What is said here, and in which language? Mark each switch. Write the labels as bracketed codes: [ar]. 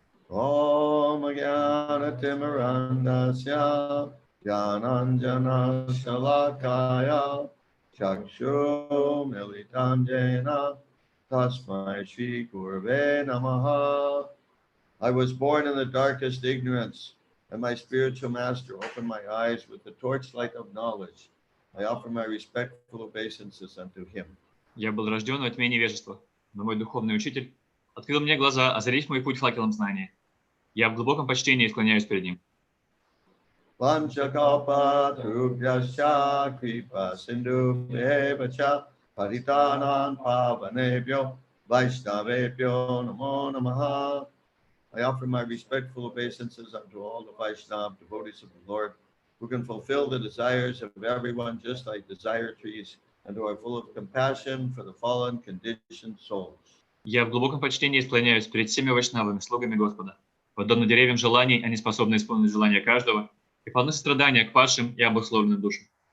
[sa] Om Jnanatimirandasya Jnananjana Shalakaya Chakshu Militam Jena Tasmai Shri Gurve Namaha. [en] I was born in the darkest ignorance, and my spiritual master opened my eyes with the torchlight of knowledge. I offer my respectful obeisances unto him. [ru] Я был рожден во тьме невежества, но мой духовный учитель открыл мне глаза, озарив мой путь факелом знания. Я в глубоком почтении склоняюсь перед ним. [sa] Vanchakapa Trubhyascha Kripa Sindhu Bevacha Paritanan Pavanebhyo Vaishnavebhyo Namo Namaha. [en] I offer my respectful obeisances unto all the Vaishnava devotees of the Lord, who can fulfill the desires of everyone just like desire trees, and who are full of compassion for the fallen conditioned souls. [ru] Я в глубоком почтении склоняюсь перед всеми вайшнавами, слугами Господа. Подобно деревьям желаний, они способны исполнить желания каждого и полны сострадания к падшим и обусловленным душам.